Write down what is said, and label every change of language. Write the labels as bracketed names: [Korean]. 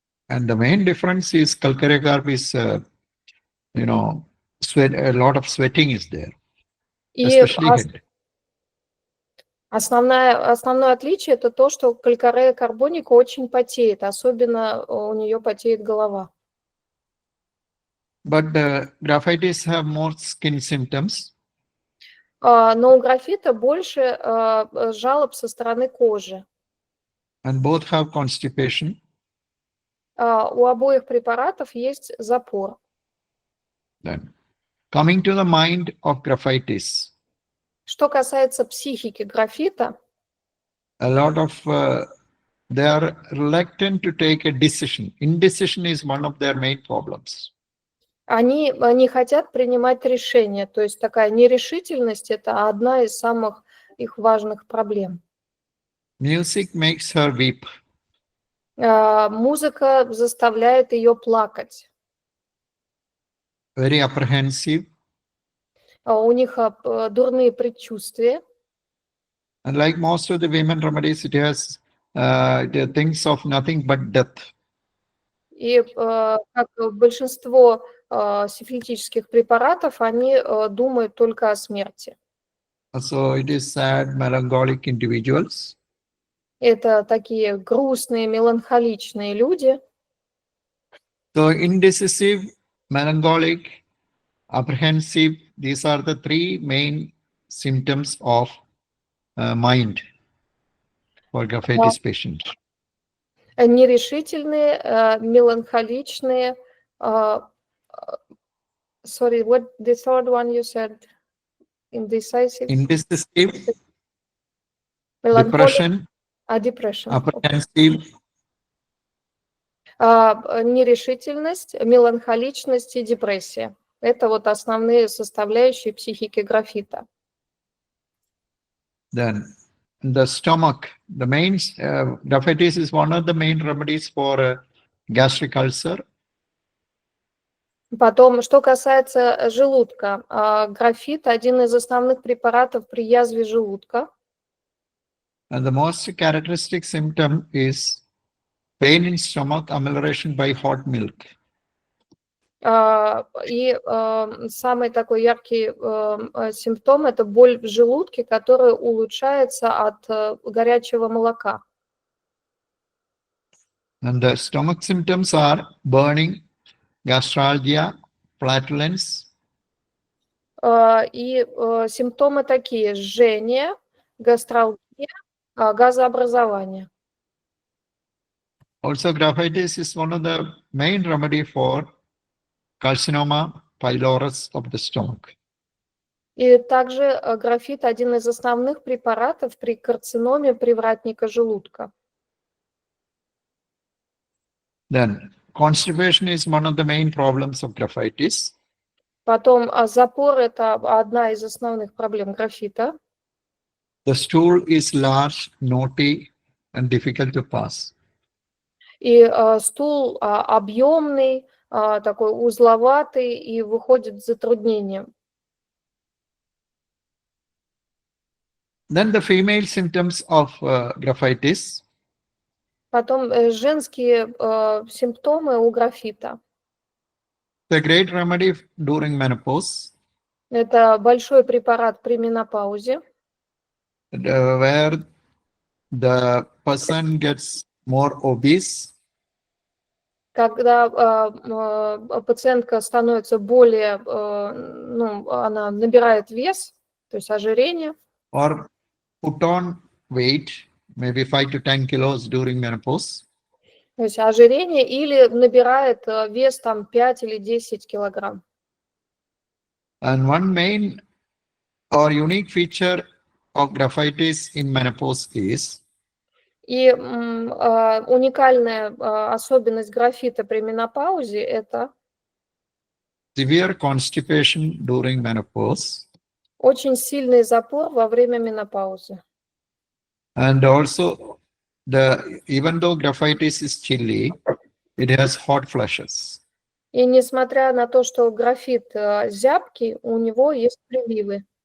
[English] And the main difference is calcarea carb is, sweat. A lot of sweating is there, especially head. [Russian] Основное отличие это то, что калькарея карбоника очень потеет, особенно у нее потеет голова. [English] But the graphites have more skin symptoms. [Russian] Но у графита больше жалоб со стороны кожи. [English] And both have constipation. [Russian] У обоих препаратов есть запор. [English] Then, coming to the mind of graphites. [Russian] Что касается психики графита, [English] a lot of they are reluctant to take a decision. Indecision is one of their main problems. [Russian] они не хотят принимать решения, то есть такая нерешительность – это одна из самых их важных проблем. [English] Music makes her weep. [Russian] Музыка заставляет ее плакать. [English] very apprehensive, [Russian] у них дурные предчувствия. [English] and like most of the women remedies, it has the things of nothing but death. [Russian] И как большинство сифилитических препаратов, они думают только о смерти. [English] So it is sad, melancholic individuals. [Russian] Это такие грустные, меланхоличные люди. [English] So indecisive, melancholic, apprehensive, these are the three main symptoms of mind for Graphites patients. [Russian] Нерешительные, меланхоличные. [English] Sorry, what the third one you said? Indecisive? Indecisive, Melancholic, depression, depression. apprehensive, [Russian] Нерешительность, меланхоличность и депрессия. Это вот основные составляющие психики графита. [English] then the stomach, the main Graphites is one of the main remedies for gastric ulcer. [Russian] Потом, что касается желудка, графит – один из основных препаратов при язве желудка. [English] And the most characteristic symptom is pain in stomach, amelioration by hot milk. [Russian] И самый такой яркий симптом – это боль в желудке, которая улучшается от горячего молока. [English] And the stomach symptoms are burning, gastralgia, flatulence. [Russian] И симптомы такие – жжение, гастралгия, газообразование. [English] Also, Graphites is one of the main remedy for carcinoma pylorus of the stomach. [Russian] И также графит – один из основных препаратов при карциноме привратника желудка. [English] Then, constipation is one of the main problems of Graphites. [Russian] Потом запор – это одна из основных проблем графита. [English] The stool is large, knotty, and difficult to pass. [Russian] И стул объемный, такой узловатый и выходит с затруднением. [English] Then the female symptoms of Graphites. [Russian] Потом женские симптомы у графита. [English] The great remedy during menopause. [Russian] Это большой препарат при менопаузе. [English] Where the person gets more obese. [Russian] Когда пациентка становится более, она набирает вес, то есть ожирение. [English] Or put on weight, maybe 5 to 10 kilos during menopause. [Russian] То есть ожирение или набирает вес там 5 или 10 килограмм. [English] And one main or unique feature of Graphites in menopause is [Russian] И уникальная особенность графита при менопаузе – это [English] severe constipation during menopause. [Russian] очень сильный запор во время менопаузы. [English] And also, even though Graphites is chilly, it has hot flushes. [Russian] И несмотря на то, что графит зябкий, у него есть приливы.